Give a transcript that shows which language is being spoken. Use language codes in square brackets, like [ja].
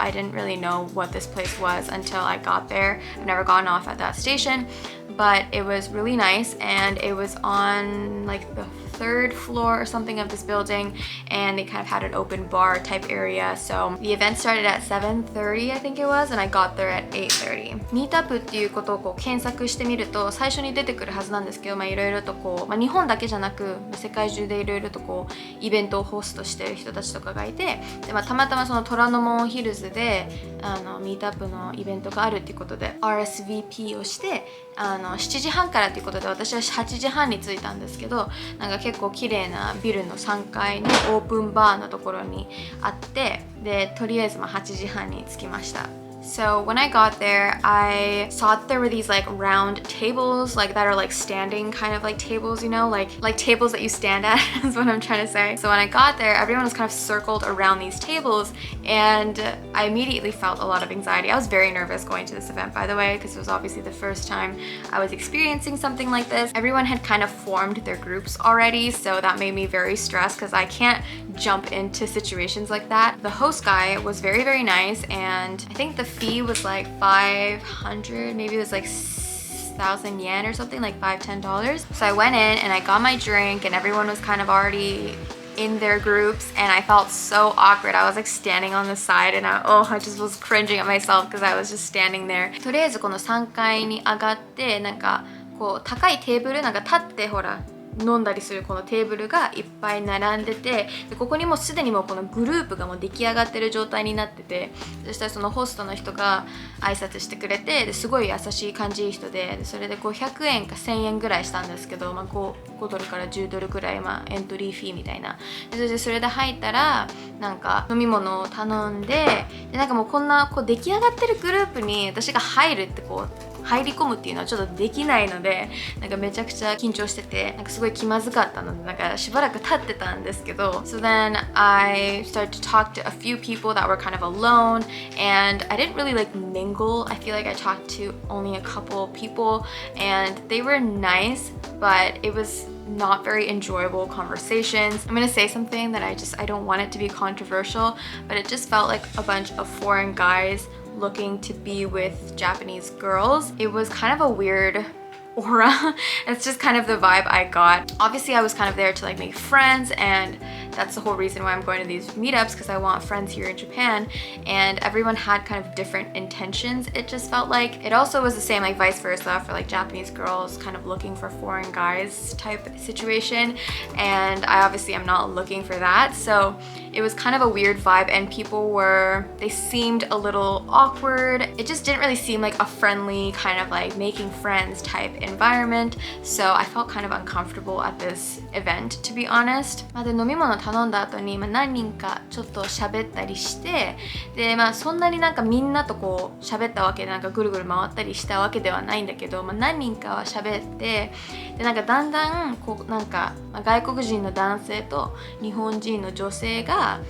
[en] I didn't really know what this place was until I got there. I've never gone off at that station, but it was really nice, and it was on like the third floor or something of this building, and they kind of had an open bar type area. So the event started at 7:30 I think it was, and I got there at 8:30. [ja] Meetup っていうことをこう検索してみると最初に出てくるはずなんですけど、いろいろとこう、日本だけじゃなく世界中でいろいろとこうイベントをホストしてる人たちとかがいて、で、たまたまその虎ノ門ヒルズでミートアップのイベントがあるっていうことで RSVP をして7時半からっていうことで、私は8時半に着いたんですけど、なんか結構綺麗なビルの3階のオープンバーのところにあって、でとりあえず8時半に着きました。 [en] So when I got there, I saw that there were these like round tables, like that are like standing kind of like tables, you know, like tables that you stand at is what I'm trying to say. So when I got there, everyone was kind of circled around these tables, and I immediately felt a lot of anxiety. I was very nervous going to this event, by the way, because it was obviously the first time I was experiencing something like this. Everyone had kind of formed their groups already, so that made me very stressed because I can't jump into situations like that. The host guy was very nice, and I think the fee was like 500, maybe it was like 1,000 yen or something, like $5-10. So I went in and I got my drink, and everyone was kind of already in their groups, and I felt so awkward. I was like standing on the side, and I just was cringing at myself because I was just standing there. [ja] とりあえずこの3階に上がって、なんかこう高いテーブル、なんか立ってほら飲んだりするこのテーブルがいっぱい並んでて、でここにもうすでにもうこのグループがもう出来上がってる状態になってて、そしたらそのホストの人が挨拶してくれて、ですごい優しい感じいい人で、それで500円か1000円ぐらいしたんですけど、5ドルから10ドルくらい、エントリーフィーみたいな。でそれで入ったらなんか飲み物を頼んで、なんかもうこんなこう出来上がってるグループに私が入るってこう入り込むっていうのはちょっとできないので、なんかめちゃくちゃ緊張してて、なんかすごい気まずかったので、なんかしばらく経ってたんですけど、 [en] So then I started to talk to a few people that were kind of alone, and I didn't really like mingle. I feel like I talked to only a couple people, and they were nice, but it was not very enjoyable conversations. I'm gonna say something that I don't want it to be controversial, but it just felt like a bunch of foreign guys looking to be with Japanese girls. It was kind of a weird aura. It's just kind of the vibe I got. Obviously I was kind of there to like make friends, and that's the whole reason why I'm going to these meetups, because I want friends here in Japan, and everyone had kind of different intentions. It just felt like it also was the same like vice versa for like Japanese girls kind of looking for foreign guys type situation, and I obviously am not looking for that. So it was kind of a weird vibe, and they seemed a little awkward. It just didn't really seem like a friendly kind of like making friends type environment, so I felt kind of uncomfortable at this event, to be honest. [ja] で、飲み物頼んだ後に何人かちょっと喋ったりして、で、そんなになんかみんなとこう喋ったわけでなんかぐるぐる回ったりしたわけではないんだけど、何人かは喋って、でなんかだんだんこうなんか外国人の男性と日本人の女性が